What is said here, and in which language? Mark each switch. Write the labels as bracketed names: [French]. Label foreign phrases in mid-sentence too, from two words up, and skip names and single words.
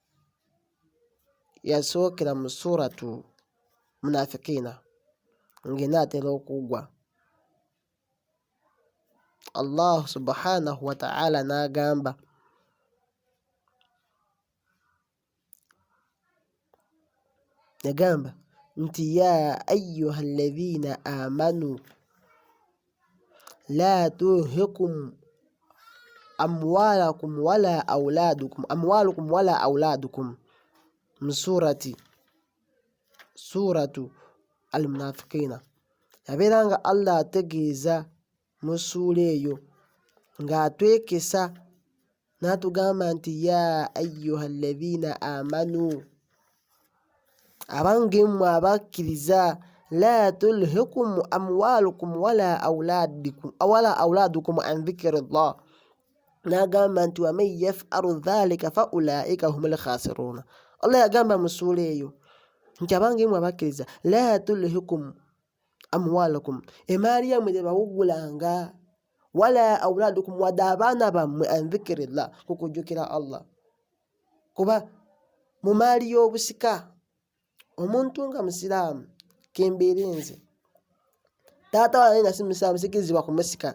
[Ganda] yasookera mu [Arabic] سورة المنافقين [Ganda] ng'enaatera okugwa Allah subhanahu wa ta'ala n'agamba nti [Arabic] يا أيها الذين آمنوا لا تلهكم أموالكم ولا أولادكم mu سورة المنافقين. [Ganda] Yabeera nga Allah ategeeza mu ssuula eyo ng'atwekesa n'atugamba nti [Arabic] يا أيها الذين آمنوا [Ganda] abange mmwe abakkiriza [Arabic] لا تلهكم أموالكم ولا أولادكم عن ذكر الله [Ganda] n'agamba nti [Arabic] ومن يفعل ذلك فأولئك هم الخاسرون. [Ganda] Allah yagamba mu ssuula eyo nti abange mmwe abakkiriza [Arabic] لا تلهكم أموالكم [Ganda] emaali yammwe tebawugulanga [Arabic] ولا أولادكم [Ganda] wadde abaana bammwe [Arabic] عن ذكر الله [Ganda] kukujjukira Allah. Kuba mu maali y'obusika omuntu nga musiraamu kembeere nze taata wange nga si musiraamu sikirizibwa kumusika.